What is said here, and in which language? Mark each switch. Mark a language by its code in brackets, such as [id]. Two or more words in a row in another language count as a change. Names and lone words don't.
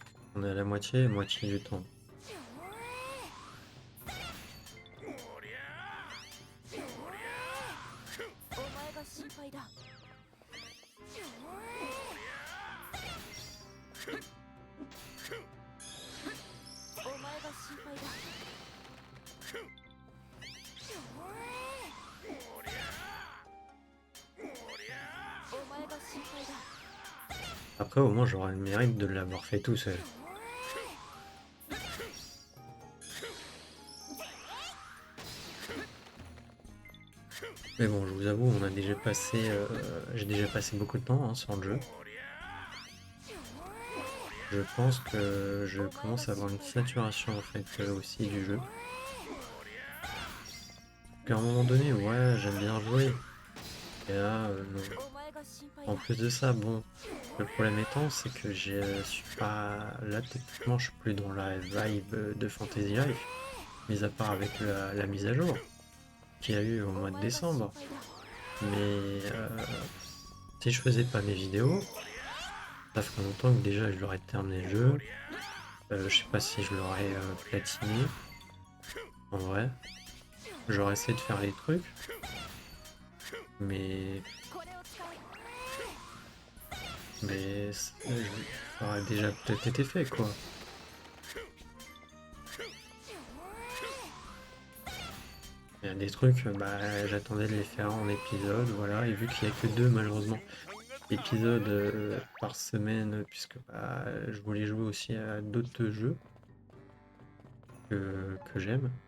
[fr] On est à la moitié du temps. [ja] お前が心配だ。お前が心配だ。お前が心配だ。 [fr] Après, au moins, j'aurai le mérite de l'avoir fait tout seul. Mais bon, je vous avoue, on a déjà passé, j'ai déjà passé beaucoup de temps hein, sur le jeu. Je pense que je commence à avoir une saturation en fait aussi du jeu. Qu'à un moment donné, ouais, j'aime bien jouer. Et là, non. [ja] お前が心配 [fr] En [ja] だ。 [fr] plus de ça, bon, le problème étant, c'est que je suis pas là techniquement, je suis plus dans la vibe de Fantasy Life, mis à part avec la mise à jour qu'il y a eu au [ja] お [fr] mois de [ja] 前が心 [fr] décembre. [ja] 配だ。 [fr] Mais si je faisais pas mes vidéos, ça ferait longtemps que déjà je l'aurais terminé le jeu. Je sais pas si je l'aurais platiné. En vrai, j'aurais essayé de faire les trucs, mais [ja] これを使う。 [fr] ça aurait déjà peut-être été fait quoi. Il y a des trucs, bah j'attendais de les faire en épisode, voilà, et vu qu'il n'y a que deux malheureusement épisodes par semaine, puisque bah, je voulais jouer aussi à d'autres jeux que j'aime.